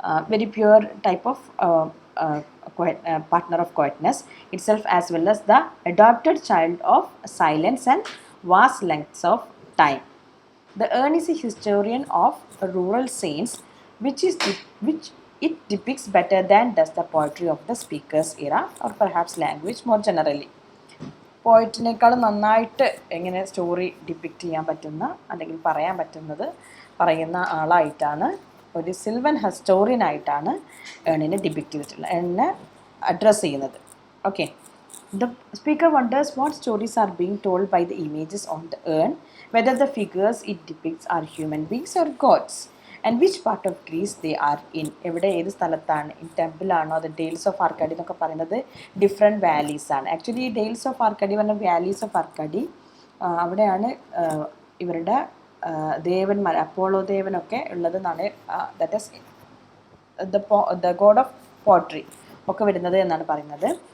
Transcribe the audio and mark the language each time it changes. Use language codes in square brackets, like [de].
[en] very pure type of partner of quietness itself, as well as the adopted child of silence and vast lengths of time. The urn is a historian of rural saints, which it depicts better than does the poetry of the speaker's era or perhaps language more generally. [ml] പോയിറ്റിനേക്കാളും നന്നായിട്ട് എങ്ങനെ story depict ചെയ്യാൻ പറ്റുന്ന അല്ലെങ്കിൽ പറയാൻ പറ്റുന്നത് പറയുന്ന ആളായിട്ടാണ്, ഒരു Silvan ഹിസ്റ്റോറിയനായിട്ടാണ് ഏണിനെ depict ചെയ്തിട്ടുള്ളത്, ഏണിനെ അഡ്രസ്സ് ചെയ്യുന്നത്. [en] Okay, the speaker wonders what stories are being told by the images on the urn, whether the figures it depicts are human beings or gods, and which part of Greece they are in. [ml] എവിടെ ഏത് സ്ഥലത്താണ്, in temple ആണോ, അത് ഡെയിൽസ് of ആർക്കാഡി എന്നൊക്കെ പറയുന്നത് different valleys ആണ്. Actually ഈ ഡെയിൽസ് of ആർക്കാഡി പറഞ്ഞ വാലീസ് ഓഫ് ആർക്കാഡി അവിടെയാണ് ഇവരുടെ ദേവന്മാർ, Apollo ദേവനൊക്കെ ഉള്ളതെന്നാണ്, [en] that is the god of poetry [ml] ഒക്കെ വരുന്നത് എന്നാണ് പറയുന്നത്.